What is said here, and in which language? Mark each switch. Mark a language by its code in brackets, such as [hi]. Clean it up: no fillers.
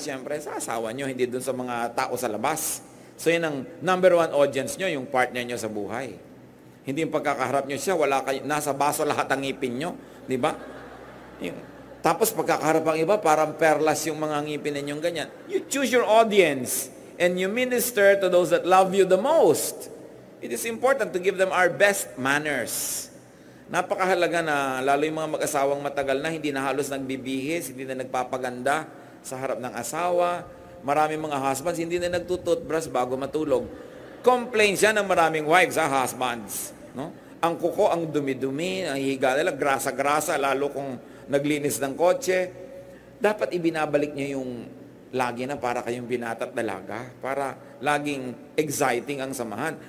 [tl] Siyempre, sa asawa nyo, hindi dun sa mga tao sa labas. So yun ang number one audience nyo, yung partner nyo sa buhay. Hindi yung pagkakaharap nyo siya, wala kayo, nasa baso lahat ang ngipin nyo. Diba? Tapos pagkakaharap ang iba, parang perlas yung mga ngipin ninyong ganyan. [en] You choose your audience and you minister to those that love you the most. It is important to give them our best manners. [tl] Napakahalaga na, lalo yung mga mag-asawang matagal na, hindi na halos nagbibihis, hindi na nagpapaganda sa harap ng asawa. Maraming mga husbands, hindi na nagtututbrush bago matulog. Complain siya ng maraming wives, husbands. No? Ang kuko, ang dumi-dumi, ang higa nila, grasa-grasa, lalo kung naglinis ng kotse, dapat ibinabalik niyo yung lagi na para kayong binata't dalaga, para laging exciting ang samahan.